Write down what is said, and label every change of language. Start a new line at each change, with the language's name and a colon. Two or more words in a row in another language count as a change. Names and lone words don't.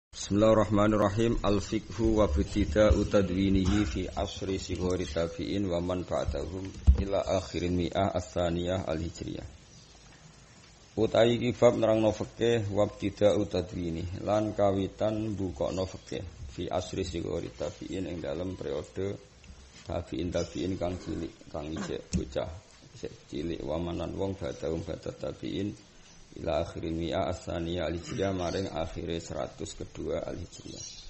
Arabic: بسم الله الرحمن الرحيم. الفقه وابتداء تدوينه في عصر صغار التابعين ومن بعدهم إلى آخر المائة الثانية الهجرية.
Javanese: Utawi iki bab nerangno fikih
Arabic: وابتداء تدوين
Javanese: lan kawitan mbukakno fikih
Arabic: في عصر صغار التابعين
Javanese: ing dalem periode tabi'in kang cilik, kang isih bocah, isih cilik
Arabic: ومن
Javanese: wong
Arabic: بعدهم بعد التابعين إلى آخر مائة الثانية الهجرية
Javanese: maring akhire 100 kedua al-hijriyah.